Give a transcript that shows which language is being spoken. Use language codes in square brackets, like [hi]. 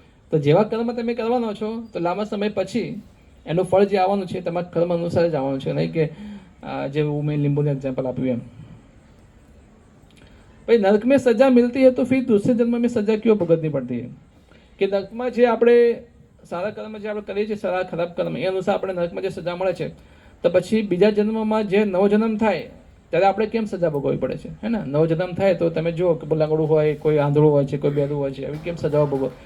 [gu] તો જેવા કર્મ તમે કરવાનો છો તો લાંબા સમય પછી એનું ફળ જે આવવાનું છે તમારા કર્મ અનુસાર જ આવવાનું છે. નહીં કે જેવું મેં લીંબુનું એક્ઝામ્પલ આપ્યું એમ. [hi] भाई नरक में सजा मिलती है तो फिर दूसरे जन्म में सजा क्यों भुगतनी पड़ती है? [gu] कि नरकમાં જે આપણે સારા કર્મ જે આપણે કરીએ છીએ, સારા ખરાબ કર્મ, એ અનુસાર આપણે નરકમાં જે સજા મળે છે, તો પછી બીજા જન્મમાં જે નવો જન્મ થાય ત્યારે આપણે કેમ સજા ભોગવવી પડે છે? હે ને. નવો જન્મ થાય તો તમે જુઓ કે લંગડું હોય, કોઈ આંધળું હોય છે, કોઈ બેરું હોય છે, એવી કેમ સજાઓ ભોગવો?